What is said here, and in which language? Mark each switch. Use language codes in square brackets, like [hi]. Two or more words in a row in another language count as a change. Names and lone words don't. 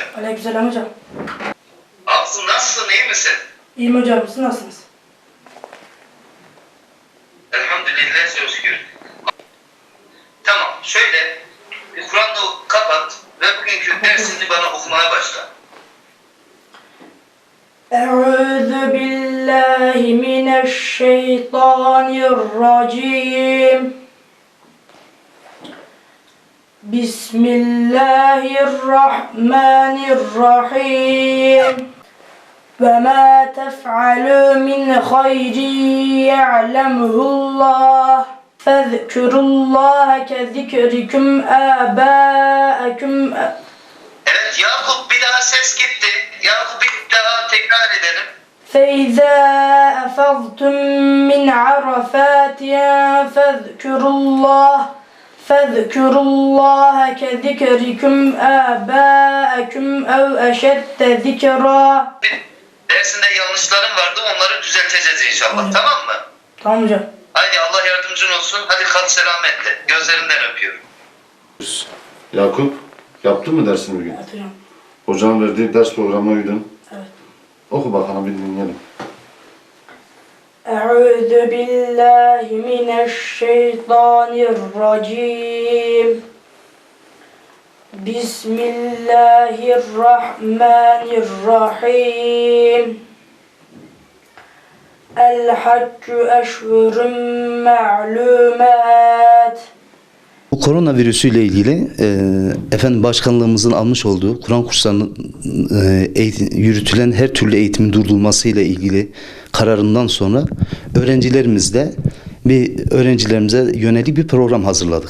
[tr] Aleykümselam hocam. Hafızım nasılsın? İyi misin? İyiyim hocam, siz nasılsınız? Elhamdülillah. Çok şükür. Tamam. Şöyle bir Kur'an'la kapat ve bugünkü dersini bana okumaya başla. [ar] أعوذ بالله من الشيطان الرجيم بسم الله الرحمن الرحيم وما تفعلوا من خير يعلمه الله فاذكروا الله كذكركم آباءكم. [tr] Evet Yakup, bir daha ses gitti. Yakup bir daha tekrar edelim. [ar] فإذا أفضتم من عرفات فاذكروا الله كذكركم آباءكم أو أشد ذكرا. [tr] Dersinde yanlışların vardı, onları düzelteceğiz inşallah. Tamam mı? Tamam hocam. Haydi Allah yardımcın olsun. Hadi kal selametle. Gözlerinden öpüyorum. Yakup, yaptın mı dersini bugün? Evet hocam. Hocanın verdiği ders programına uydun. Evet. Oku bakalım, bir dinleyelim. [ar] أعوذ بالله من الشيطان الرجيم بسم الله الرحمن الرحيم الحج أشهر معلومات. [tr] Bu koronavirüsüyle ilgili efendim başkanlığımızın almış olduğu Kur'an kurslarının yürütülen her türlü eğitimin durdurulmasıyla ilgili kararından sonra öğrencilerimize yönelik bir program hazırladık.